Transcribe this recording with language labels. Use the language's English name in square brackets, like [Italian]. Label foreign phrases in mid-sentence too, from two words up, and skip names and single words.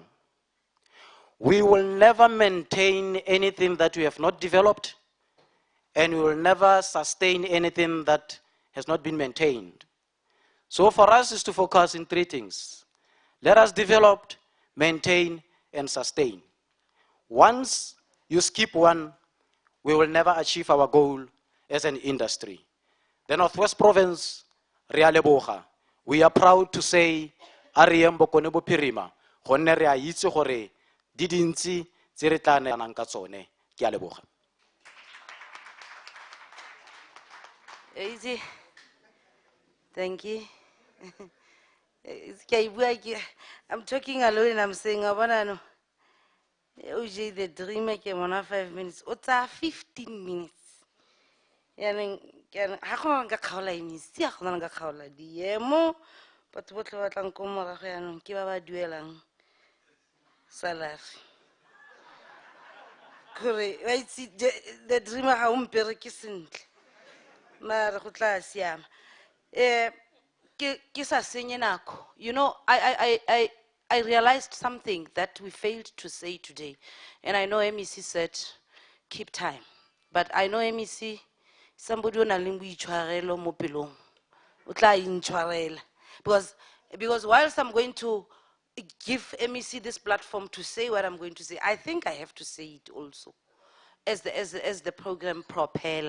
[English] We will never maintain anything that we have not developed, and we will never sustain anything that has not been maintained. So for us is to focus in 3 things. Let us develop, maintain, and sustain. Once you skip one, we will never achieve our goal as an industry. The Northwest Province, [Tswana] re a leboga. [English] We are proud to say, [Tswana] Ariem bokone bophirima, gonne re a itse gore di dintsi tse re tla neelanang ka tsone. Ke a leboga. [English] Easy. Thank you. I'm talking alone and I'm saying, no. OJ, the dreamer came on 5 minutes. What's 15 minutes? [Tswana] Ha go nka kgaola emisi a gona nka kgaola diemo batho botlhe ba tlang ko morago yaanong ke ba ba duelang salary kore wa itse the dreamer ga o mpereke sentle mare go tla siama ke sa senye nako. [English] You know, I realized something that we failed to say today. And I know MEC said, keep time. But I know MEC, somebody on a linguichuarelo mopilong. Because whilst I'm going to give MEC this platform to say what I'm going to say, I think I have to say it also as the program propeller.